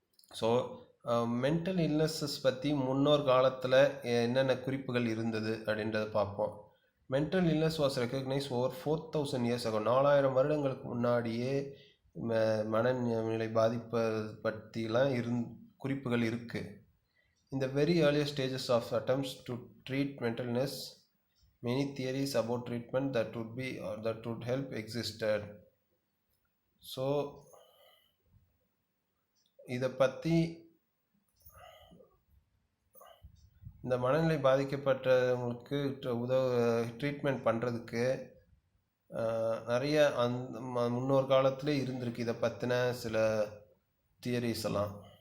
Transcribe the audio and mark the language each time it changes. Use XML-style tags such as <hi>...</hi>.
<ta>So mental illnesses பற்றி முன்னோர் காலத்தில் என்னென்ன குறிப்புகள் இருந்தது அப்படின்றத பார்ப்போம்.</ta> <en>Mental illness was recognise over 4000 years ago.</en> <ta>4000 வருடங்களுக்கு முன்னாடியே மனநிலை பாதிப்பை பற்றிலாம் குறிப்புகள் இருக்குது.</ta> <en>In the very earlier stages of attempts to treat mental illness, many theories about treatment that would help existed.</en> <ta>So இதை பற்றி இந்த மனநிலை பாதிக்கப்பட்டவங்களுக்கு ட்ரீட்மெண்ட் பண்ணுறதுக்கு நிறைய முன்னோர் காலத்திலே இருந்திருக்கு இதை பற்றின சில தியரிஸ் எல்லாம்.</ta>